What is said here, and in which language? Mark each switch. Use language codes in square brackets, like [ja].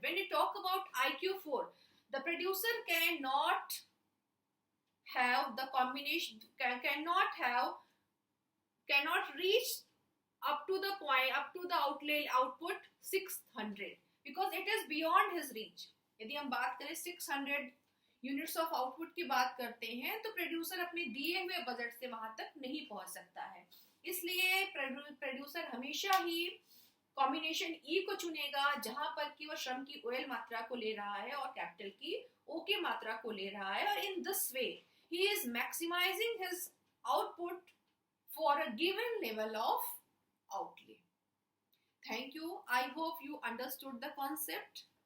[en] When we talk about IQ4, the producer cannot have the combination, cannot reach up to the point, up to the outlay output 600 because it is beyond his reach. [hi] यदि हम बात करें 600 units of output की बात करते हैं तो producer अपने दिए हुए बजट से वहां तक नहीं पहुंच सकता है. इसलिए प्रोड्यूसर हमेशा ही कॉम्बिनेशन ई को चुनेगा जहां पर कि वो श्रम की ओएल मात्रा को ले रहा है और कैपिटल की ओ की मात्रा को ले रहा है, और [en] In this way he is maximising his output for a given level of outlay. Thank you. I hope you understood the concept.